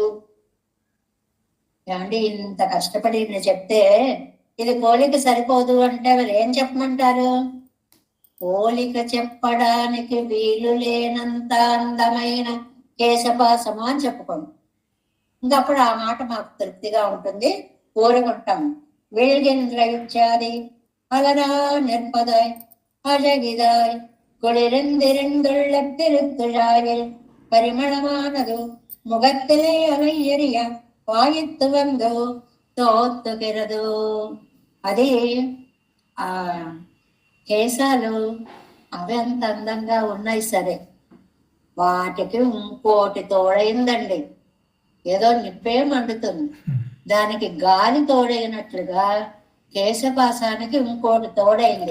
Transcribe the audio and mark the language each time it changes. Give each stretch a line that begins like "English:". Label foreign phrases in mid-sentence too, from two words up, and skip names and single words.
Telugu: ఏమండి, ఇంత కష్టపడి చెప్తే ఇది పోలిక సరిపోదు అంటే మరి ఏం చెప్పమంటారు? పోలిక చెప్పడానికి వీలు లేనంత అందమైన కేశపాశము అని చెప్పుకోండి. ఇంకప్పుడు ఆ మాట మాకు తృప్తిగా ఉంటుంది, కోరుకుంటాం.
Tamil: வீழ்கின்ற இச்சாதி அலரா நிற்பதாய் அழகிதாய் குளிர்ந்திருந்துள்ள திருத்துழாயில் பரிமளமானது முகத்திலே அலை எறிய பாயித்து வந்து தோத்துகிறது.
Telugu: అది ఆ కేశాలు అవి అంత అందంగా ఉన్నాయి సరే, వాటికి ఇంకోటి తోడైందండి. ఏదో నిప్పే మండుతుంది, దానికి గాలి తోడైనట్లుగా కేశపాసానికి ఇంకోటి తోడైంది.